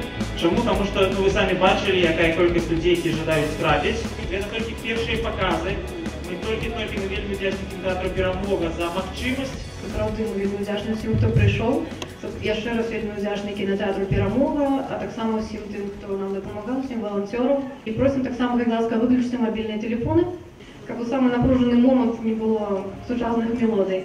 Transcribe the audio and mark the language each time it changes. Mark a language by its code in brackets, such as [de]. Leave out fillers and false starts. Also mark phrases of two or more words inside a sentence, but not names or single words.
[ru] Чему? Потому что вы сами бачили, какая колькость людей, [be] які жадаюць трапіць. [ru] Это только первые показы. [be] Мы толькі вельмі вдячны кінотеатру «Перамога» за магчымасць. Сапраўды мы вельмі ўдзячны ўсім, хто прыйшоў. Яшчэ раз вельмі ўдзячны кінотеатру «Перамога», а таксама ўсім тым, хто нам дапамагаў, усім валанцёрам. І просім таксама, калі ласка, выключыце мабільныя тэлефоны, каб у самы напружаны момант не было сучасных мелодый.